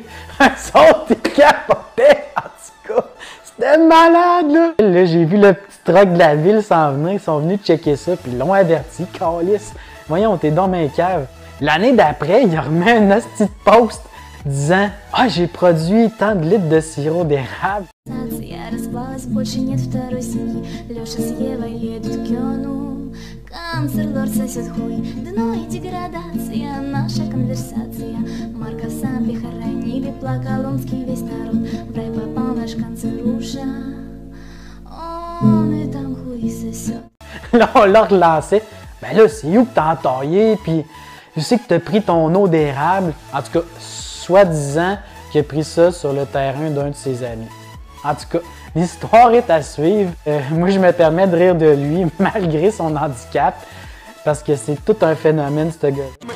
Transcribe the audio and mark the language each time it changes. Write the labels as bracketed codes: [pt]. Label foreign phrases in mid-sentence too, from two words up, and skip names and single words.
[fr] Eux autres, ils capotaient, en tout cas. C'était malade, là. Là, j'ai vu le petit truck de la ville s'en venir. Ils sont venus checker ça, puis ils l'ont averti. Calisse. Voyons, t'es dans mes caves. L'année d'après, il a remis un hostie de post disant « Ah, j'ai produit tant de litres de sirop d'érable. » [ru] Канцлер сосет хуй, дно и деградация, наша конверсация. Марка сам хоронили, плакал омский весь народ. В рай попал наш канцеруша, он и там хуй сосет. [fr] Là, on l'a relancé. Ben là, c'est où que t'as entaillé, puis je sais que t'as pris ton eau d'érable. En tout cas, soi-disant qu'il a pris ça sur le terrain d'un de ses amis. En tout cas, l'histoire est à suivre. Moi, je me permets de rire de lui, malgré son handicap, parce que c'est tout un phénomène, ce gars.